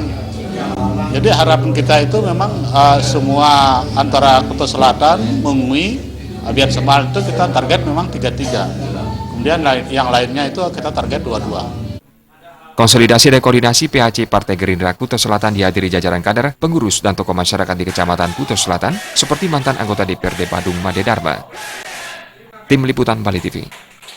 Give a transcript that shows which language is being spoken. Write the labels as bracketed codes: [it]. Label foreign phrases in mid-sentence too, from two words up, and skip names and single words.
[id] Jadi harapan kita itu memang semua antara Kuta Selatan, Mengui, Biar Semal itu kita target memang 3-3. Kemudian yang lainnya itu kita target 2-2. Konsolidasi dan koordinasi PAC Partai Gerindra Kuta Selatan dihadiri jajaran kader, pengurus, dan tokoh masyarakat di Kecamatan Kuta Selatan seperti mantan anggota DPRD Badung Made Darma. Tim Liputan Bali TV.